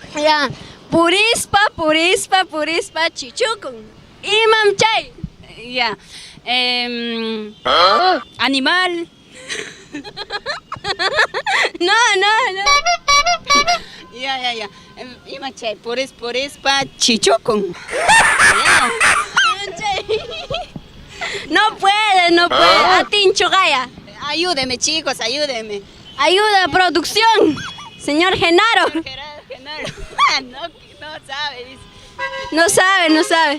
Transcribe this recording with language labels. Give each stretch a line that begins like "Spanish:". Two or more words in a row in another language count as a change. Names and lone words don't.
Quechua: Ya. Purispa, chichukun. Imam chay.
Spanish: Ya. Animal. No. Ya.
Quechua: Ima chay, purispa, chichokun.
Spanish: No puede.
Quechua: Atincho Gaya.
Spanish: Ayúdeme, chicos, ayúdeme. Ayuda, producción. Señor Genaro. Genaro. No sabe, dice. No sabe.